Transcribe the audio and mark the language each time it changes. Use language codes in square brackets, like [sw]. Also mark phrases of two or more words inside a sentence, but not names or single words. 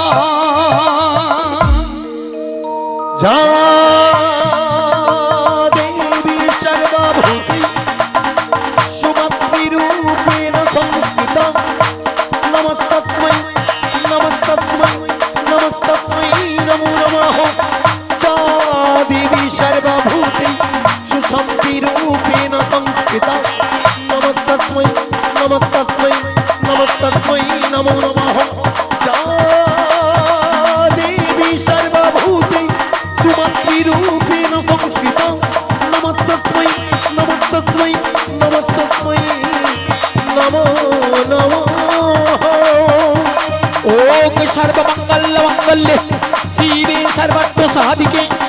[sa] যা দেবী সর্বভূতি সুমাতৃরূপেণ সংস্থিতা নমস্তস্मै নমস্তস্मै নমস্তস্मै নমো নমঃ যা দেবী সর্বভূতি সুশান্তিরূপেণ সংস্থিতা নমস্তস্मै নমস্তস্मै নমস্তস্मै নমো নমঃ যা দেবী সর্বভূতি সুমাতৃরূপেণ সংস্থিতা নমস্তস্मै নমস্তস্मै নমস্তস্मै নমো নমঃ ओम सर्वमंगल मंगल्ये शिवे सर्वार्थ साधिके